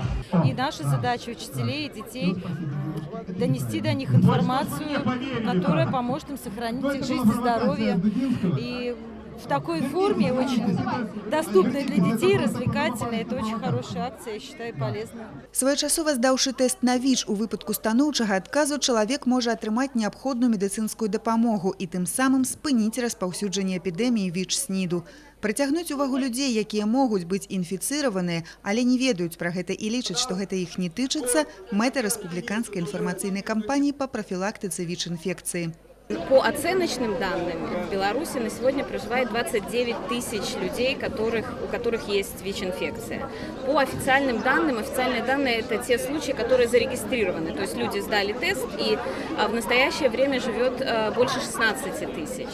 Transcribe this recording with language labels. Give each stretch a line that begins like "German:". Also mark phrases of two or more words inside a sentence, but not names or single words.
Russian: И наша задача учителей и детей донести до них информацию, которая поможет им сохранить их жизнь и здоровье. И в такой форме, очень доступной для детей, развлекательной. Это очень хорошая акция, я считаю, полезная.
Belarusian: Своечасова здаўшы тэст на ВІЧ у выпадку станоўчага адказу, чалавек можа атрымаць неабходную медыцынскую дапамогу і тым самым спыніць распаўсюджанне эпідэміі ВІЧ-СНІДу. Прыцягнуць увагу людзей, якія могуць быць інфіцыраваныя, але не ведаюць пра гэта і лічаць, што гэта іх не тычыцца, мэта рэспубліканскай информационной кампаніі па прафілактыцы ВІЧ-інфекцыі.
Russian: По оценочным данным, в Беларуси на сегодня проживает 29 тысяч людей, у которых есть ВИЧ-инфекция. По официальным данным, официальные данные – это те случаи, которые зарегистрированы. То есть люди сдали тест, и в настоящее время живет больше 16 тысяч.